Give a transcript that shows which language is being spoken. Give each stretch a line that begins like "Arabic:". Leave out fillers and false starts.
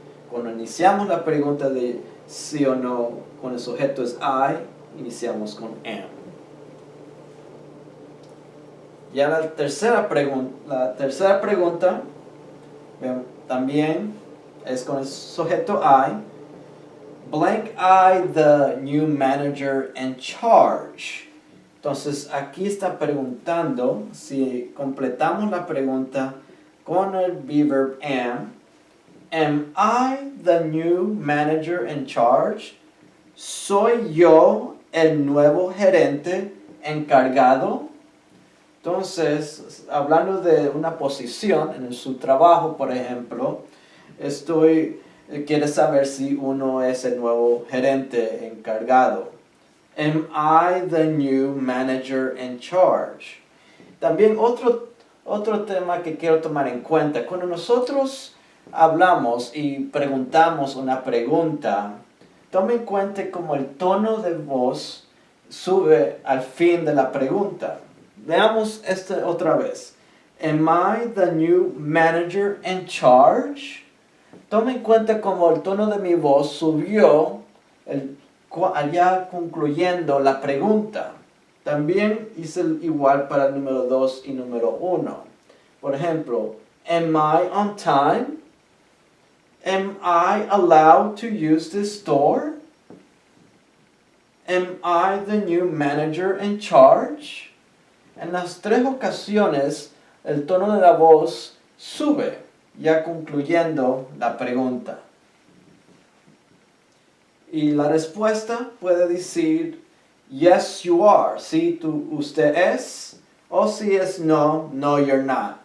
Spanish: Cuando iniciamos la pregunta de sí o no, cuando el sujeto es I, iniciamos con am. Ya la tercera pregunta también es con el sujeto I.
English: Blank I the new manager in charge.
Spanish: Entonces aquí está preguntando, si completamos la pregunta con el be verb
English: am I the new manager in charge?
Spanish: ¿Soy yo el nuevo gerente encargado? Entonces, hablando de una posición en su trabajo, por ejemplo, quiere saber si uno es el nuevo gerente encargado.
English: Am I the new manager in charge?
Spanish: También otro tema que quiero tomar en cuenta, cuando nosotros hablamos y preguntamos una pregunta, tome en cuenta cómo el tono de voz sube al fin de la pregunta. Veamos esto otra vez.
English: Am I the new manager in charge?
Spanish: Tome en cuenta cómo el tono de mi voz subió allá concluyendo la pregunta. También hice igual para el número 2 y número 1.
English: Por ejemplo, am I on time? Am I allowed to use this store? Am I the new manager in charge?
Spanish: En las tres ocasiones, el tono de la voz sube, ya concluyendo la pregunta. Y la respuesta puede decir,
English: yes, you are.
Spanish: Sí, usted es. O si es no,
English: no, you're not.